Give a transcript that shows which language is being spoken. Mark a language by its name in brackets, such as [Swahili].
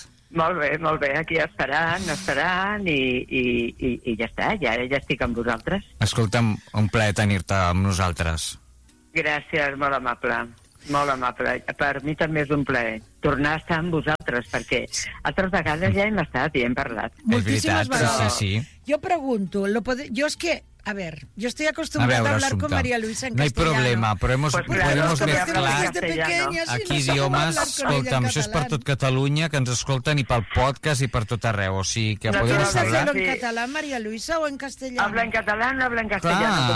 [Catalan] Molt bé, aquí esperant i ja està, ja estic amb vosaltres. Escolta'm, un plaer tenir-te amb nosaltres. Gràcies, molt amable. Molt amable. Per mi també és un plaer tornar a estar amb vosaltres, perquè altres vegades ja hem estat i hem parlat. Moltíssimes vegades. Sí, sí. Jo pregunto, jo és que... [Spanish] A ver, yo estoy acostumbrada a hablar con María Luisa en castellano. No hay problema, pero hemos, pues claro, podemos mezclar aquí idiomas. [Catalan] Escolta'm, això és per tot Catalunya, que ens escolten, i pel podcast i per tot arreu. O sigui, que no, [Spanish] podemos hablar. ¿Quieres hacerlo en català, María Luisa, o en castellano? Habla en català, no habla en castellano.